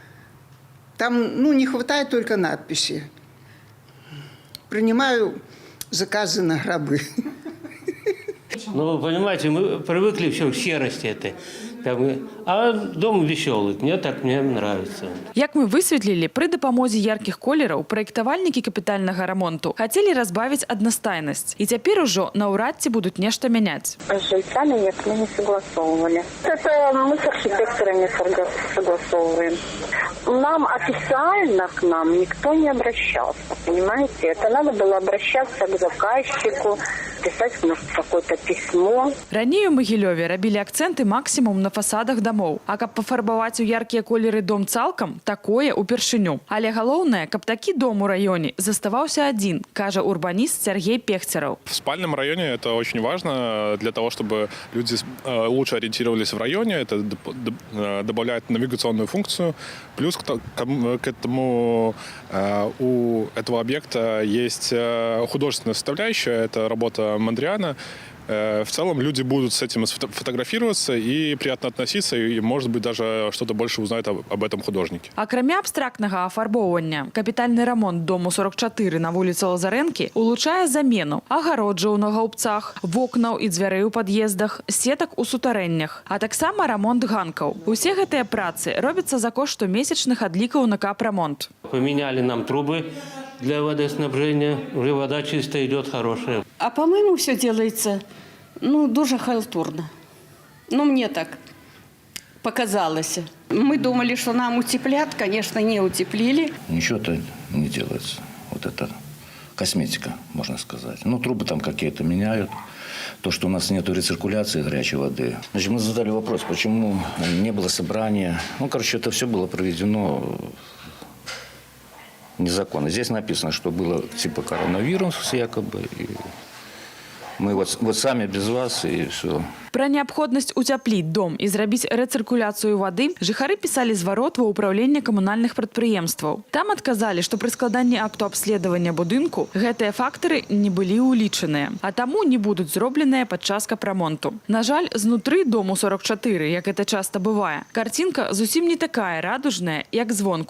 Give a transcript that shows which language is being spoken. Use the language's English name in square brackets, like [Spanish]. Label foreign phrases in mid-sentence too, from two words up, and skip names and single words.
[Russian] Там, не хватает только надписи. Принимаю заказы на гробы. Вы понимаете, мы привыкли все к серости этой. А дом веселый, мне нравится. [Belarusian] Як мы высветлілі, пры дапамозе яркіх колераў праектавальнікі капітальнага рамонту хацелі разбавіць аднастайнасць. І цяпер ужо наўрад ці будуць нешта мяняць. [Russian] С жильцами нет, мы не согласовывали. Это мы с архитекторами согласовываем. Официально к нам никто не обращался, понимаете? Это надо было обращаться к заказчику, писать какое-то письмо. [Belarusian] Раней у Магілёве рабілі акцэнты максімум на фасадах домоў. А каб пафарбаваць у яркія колеры дом цалкам, такое упершыню. Але галоўнае, каб такі дом у раёне заставаўся адзін, кажа урбаніст Сергей Пехцераў. [Russian] В спальном районе это очень важно для того, чтобы люди лучше ориентировались в районе. Это добавляет навигационную функцию. Плюс к этому у этого объекта есть художественная составляющая. Это работа Мондриана. в целом люди будут с этим фотографироваться и приятно относиться, и, может быть, даже что-то больше узнают об этом художнике. [Belarusian] Акрамя абстрактнага афарбоўвання, капітальны рамонт дому 44 на вуліцы Лазарэнкі улучшае замену агароджаў на гаубцах, вокнаў і дзвярэй у пад'ездах, сетак у сутарэннях, а таксама рамонт ганкаў. Усе гэтыя працы робяцца за кошт штомесячных адлікаў на капрамонт. [Russian] Поменяли нам трубы для водоснабжения, уже вода чистая идет, хорошая. А по-моему, все делается, дуже халтурно. Мне так показалось. Мы думали, что нам утеплят, конечно, не утеплили. Ничего-то не делается. Вот это косметика, можно сказать. Трубы там какие-то меняют. То, что у нас нет рециркуляции горячей воды. Значит, мы задали вопрос, почему не было собрания. Это все было проведено незаконно. Здесь написано, что было типа коронавирус якобы. И мы вот сами без вас и все. [Belarusian] Пра неабходнасць уцяпліць дом і зрабіць рэцыркуляцыю вады жыхары пісалі зварот ва ўпраўленне камунальных прадпрыемстваў. Там адказалі, што пры складанні акту абследавання будынку гэтыя фактары не былі ўлічаныя, а таму не будуць зробленыя падчас капрамонту. На жаль, знутры дому 44, як гэта часта бывае, карцінка зусім не такая радужная, як звонку.